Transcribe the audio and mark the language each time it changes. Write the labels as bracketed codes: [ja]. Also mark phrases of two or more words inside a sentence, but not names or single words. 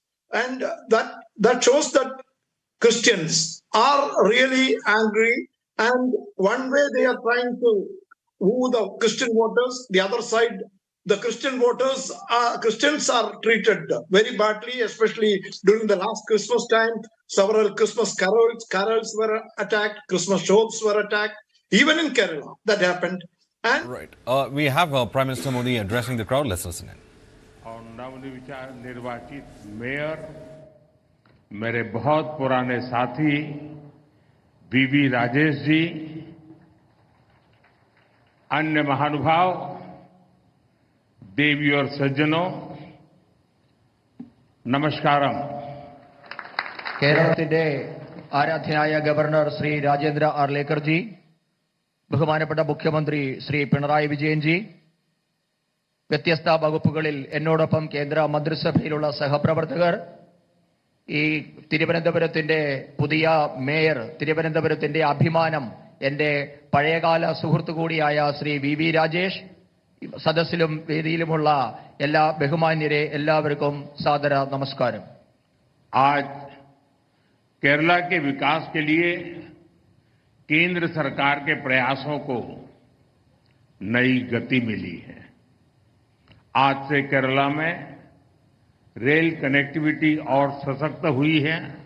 [en] And that shows that Christians are really angry And one way they are trying to woo the Christian voters, the other side, the Christians are treated very badly, especially during the last Christmas time. Several Christmas carols were attacked, Christmas shops were attacked, even in Kerala that happened. And right, we have Prime Minister Modi addressing the crowd. Let's listen in. [hi] और नवनिर्वाचित मेयर मेरे बहुत पुराने साथी बीवी राजेश जी, अन्य महानुभाव, देवी और सज्जनों, नमस्कारम. [ml] കേരളത്തിന്റെ ആരാധ്യനായ ഗവർണർ ശ്രീ രാജേന്ദ്ര ആർലേക്കർജി, ബഹുമാനപ്പെട്ട മുഖ്യമന്ത്രി ശ്രീ പിണറായി വിജയൻജി, വ്യത്യസ്ത വകുപ്പുകളിൽ എന്നോടൊപ്പം കേന്ദ്ര മന്ത്രിസഭയിലുള്ള സഹപ്രവർത്തകർ, ഈ തിരുവനന്തപുരത്തിന്റെ പുതിയ മേയർ, തിരുവനന്തപുരത്തിന്റെ അഭിമാനം, എൻ്റെ പഴയകാല സുഹൃത്തു കൂടിയായ ശ്രീ വി രാജേഷ്, സദസ്സിലും വേദിയിലുമുള്ള എല്ലാ ബഹുമാന്യരെ എല്ലാവർക്കും സാദര നമസ്കാരം. [hi] आज केरला के विकास के लिए केंद्र सरकार के प्रयासों को नई गति मिली है. आज से केरला में [en] rail connectivity [hi] और सशक्त हुई है.